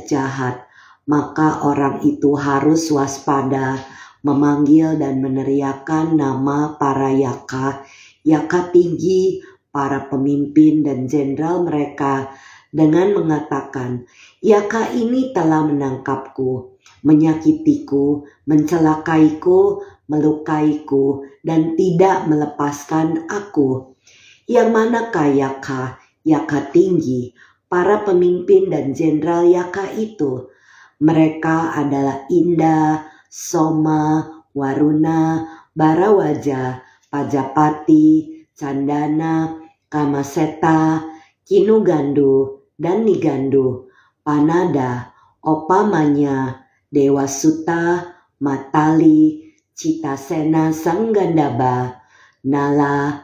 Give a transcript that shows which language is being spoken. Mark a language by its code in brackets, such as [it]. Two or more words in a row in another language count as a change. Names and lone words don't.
[id] jahat, maka orang itu harus waspada, memanggil dan meneriakkan nama para yaka, yaka tinggi, para pemimpin dan jenderal mereka dengan mengatakan, yaka ini telah menangkapku, menyakitiku, mencelakaiku, melukaiku, dan tidak melepaskan aku. Yang manakah yaka, yaka tinggi, para pemimpin dan jenderal yaka itu? Mereka adalah Inda, Soma, Waruna, Barawaja, Pajapati, Candana, Kamaseta, Kinugandu dan Nigandu, Panada, Opamanya, Dewa Suta, Matali, Citasena Sanggandaba, Nala,